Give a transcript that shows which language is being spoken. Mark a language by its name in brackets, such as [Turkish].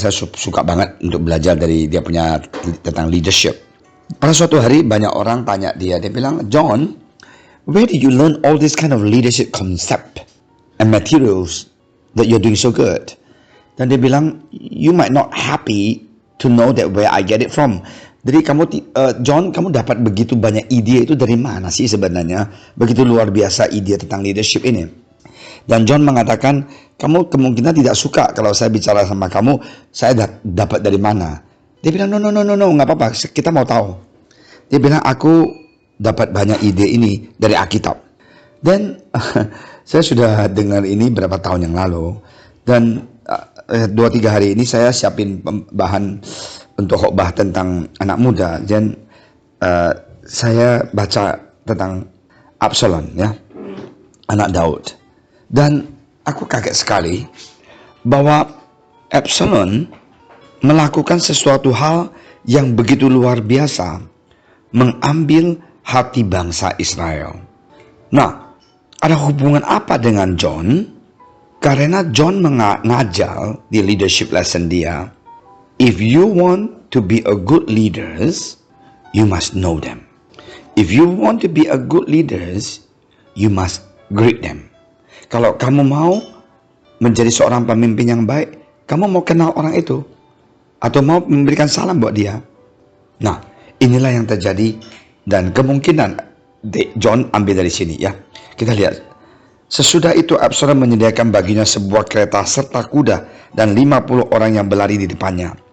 [Indonesian] Saya suka banget untuk belajar dari dia punya tentang leadership. Pada suatu hari banyak orang tanya dia bilang, [English] John, where did you learn all this kind of leadership concept and materials that you're doing so good? [Indonesian] Dan dia bilang, [English] you might not happy to know that where I get it from. [Indonesian] Jadi John, kamu dapat begitu banyak ide itu dari mana sih sebenarnya? Begitu luar biasa ide tentang leadership ini. Dan John mengatakan, kamu kemungkinan tidak suka kalau saya bicara sama kamu, saya dapat dari mana? Dia bilang, no, nggak apa-apa, kita mau tahu. Dia bilang, aku dapat banyak ide ini dari Alkitab. Dan saya sudah dengar ini berapa tahun yang lalu. Dan 2-3 hari ini saya siapin bahan untuk khotbah tentang anak muda. Dan saya baca tentang Absalom, ya, anak Daud. Dan aku kaget sekali bahwa Absalom melakukan sesuatu hal yang begitu luar biasa, mengambil hati bangsa Israel. Nah, ada hubungan apa dengan John? Karena John mengajar di leadership lesson dia, [English] if you want to be a good leaders, you must know them. If you want to be a good leaders, you must greet them. [Indonesian] Kalau kamu mau menjadi seorang pemimpin yang baik, kamu mau kenal orang itu atau mau memberikan salam buat dia. Nah, inilah yang terjadi dan kemungkinan John ambil dari sini, ya. Kita lihat. Sesudah itu Absalom menyediakan baginya sebuah kereta serta kuda dan 50 orang yang berlari di depannya.